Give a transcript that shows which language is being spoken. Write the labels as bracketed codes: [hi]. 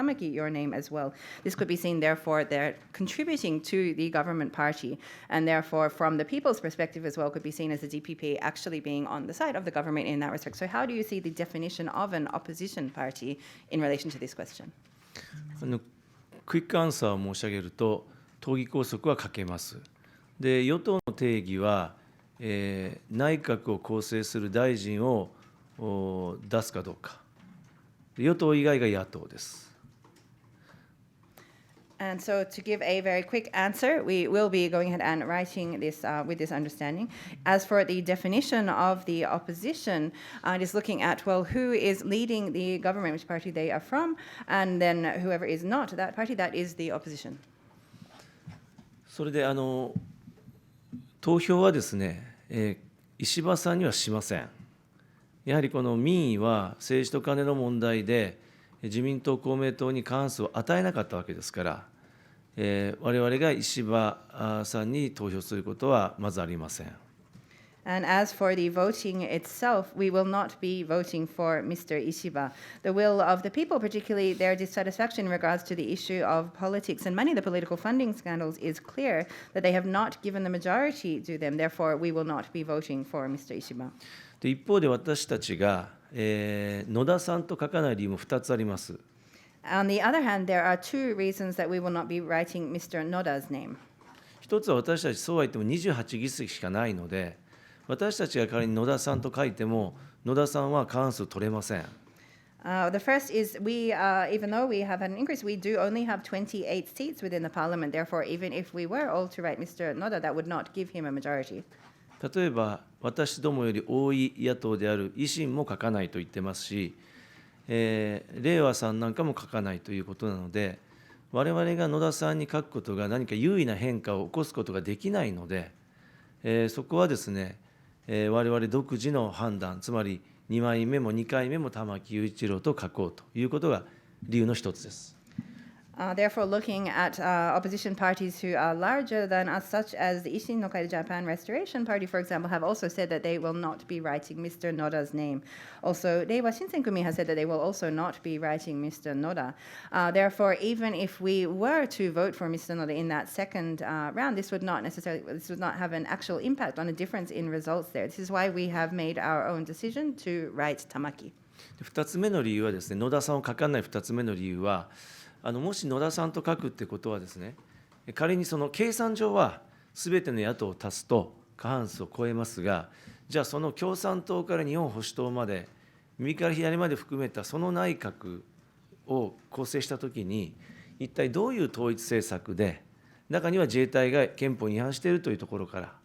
[en] Tamaki your name as well. This could be seen, therefore, they're contributing to the government party, and therefore, from the people's perspective as well, could be seen as the DPP actually being on the side of the government in that respect. So how do you see the definition of an opposition party in relation to this question? [ja] クイックアンサーを申し上げると、党議拘束はかけます。で、与党の定義は、内閣を構成する大臣を出すかどうか。与党以外が野党です。 [en] And so to give a very quick answer, we will be going ahead and writing this with this understanding. As for the definition of the opposition, it is looking at, well, who is leading the government, which party they are from, and then whoever is not that party, that is the opposition. [ja] それで投票はですね、石破さんにはしません。やはりこの民意は政治とカネの問題で、自民党、公明党に過半数を与えなかったわけですから、我々が石破さんに投票することはまずありません。 [en] And as for the voting itself, we will not be voting for Mr. Ishiba. The will of the people, particularly their dissatisfaction in regards to the issue of politics and money, the political funding scandals, is clear that they have not given the majority to them. Therefore, we will not be voting for Mr. Ishiba. [ja] で一方で私たちが、野田さんと書かない理由も2つあります。 [en] On the other hand, there are two reasons that we will not be writing Mr. Noda's name. [ja] 一つは私たちそうは言っても28議席しかないので、私たちが仮に野田さんと書いても、野田さんは過半数取れません。 [en] The first is we, even though we have had an increase, we do only have 28 seats within the parliament. Therefore, even if we were all to write Mr. Noda, that would not give him a majority. [ja] 例えば、私どもより多い野党である維新も書かないと言ってますし、れいわさんなんかも書かないということなので、我々が野田さんに書くことが何か優位な変化を起こすことができないので、そこはですね、我々独自の判断、つまり2枚目も2回目も玉木雄一郎と書こうということが理由の一つです。 [en] Therefore, looking at opposition parties who are larger than us, such as the Ishin no Kaide Japan Restoration Party, for example, have also said that they will not be writing Mr. Noda's name. Also, Reiwa Shinsenkumi has said that they will also not be writing Mr. Noda. Therefore, even if we were to vote for Mr. Noda in that second round, this would not have an actual impact on a difference in results there. This is why we have made our own decision to write Tamaki. [ja] 2つ目の理由はですね、野田さんを書かない2つ目の理由は、もし野田さんと書くってことはですね、仮にその計算上はすべての野党を足すと過半数を超えますが、じゃあその共産党から日本保守党まで右から左まで含めたその内閣を構成したときに、一体どういう統一政策で、中には自衛隊が憲法に違反しているというところか